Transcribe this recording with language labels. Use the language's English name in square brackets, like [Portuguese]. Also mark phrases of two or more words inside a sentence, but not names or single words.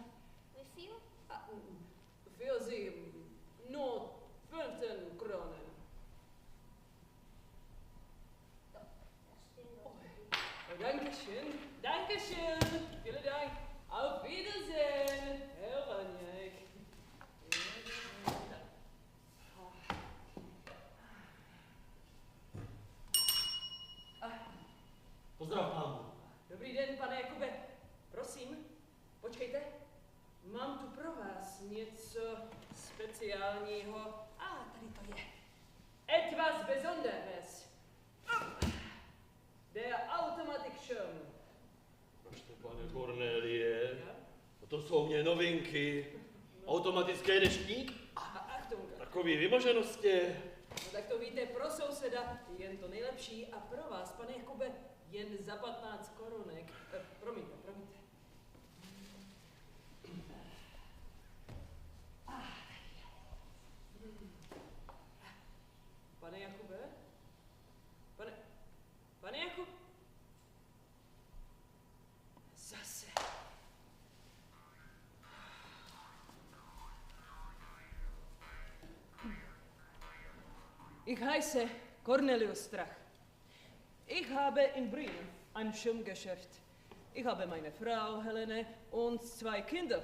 [German] Wie viel? Für Sie nur 15 Kronen. Das stimmt. Oh, Dankeschön. Vielen Dank. Auf Wiedersehen, Herr Waniek. [Czech] Pozdrav, pánu. Dobrý den, pane Jakube. Prosím, počkejte. Mám tu pro vás něco speciálního. Tady to je. [German] Etwas Besonderes. Der Automatikschirm. [Czech] Prošte, pane Cornelie, to jsou mě novinky. Automatické deštník? Achtung. Takový vymoženosti. No tak to víte, pro souseda jen to nejlepší a pro vás, pane Jakube, jen za 15 korunek. Promiňte. Pane Jakube? Pane Jakub? Zase. [German] Ich heiße Cornelius Strach. Ich habe in Brünn ein Schirmgeschäft. Ich habe meine Frau Helene und 2 Kinder.